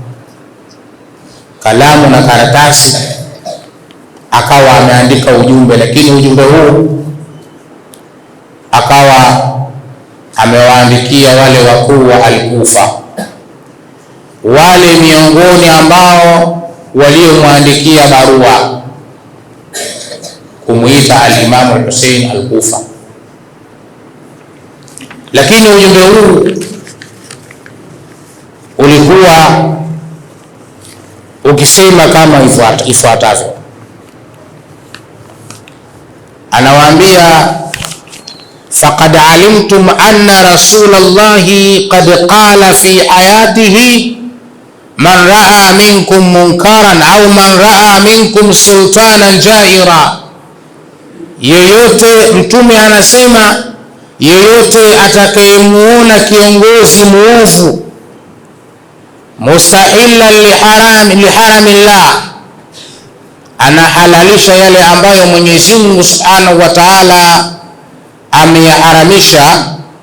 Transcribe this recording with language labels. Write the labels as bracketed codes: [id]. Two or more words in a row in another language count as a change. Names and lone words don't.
[sw] kalamu na karatasi akawa ameandika ujumbe, lakini ujumbe huu akawa amewaandikia wale wakuu wa Al-Kufa, wale miongoni ambao waliomwandikia barua kumuita al-Imam al-Husain al-Kufa. Lakini ujumbe huu ulikuwa ukisema kama ifuatavyo. Anawaambia, [ar] فقد علمتم أن رسول الله قد قال في حياته من رأى منكم منكرا أو من رأى منكم سلطانا جائرا, [sw] yeyote, Mtume anasema yeyote atakayemuona kiongozi muovu [ar] مستحلا لحرم الله, [sw] anahalalisha yale ambayo Mwenyezi Mungu [ar] سبحانه وتعالى [sw] ameyaharamisha,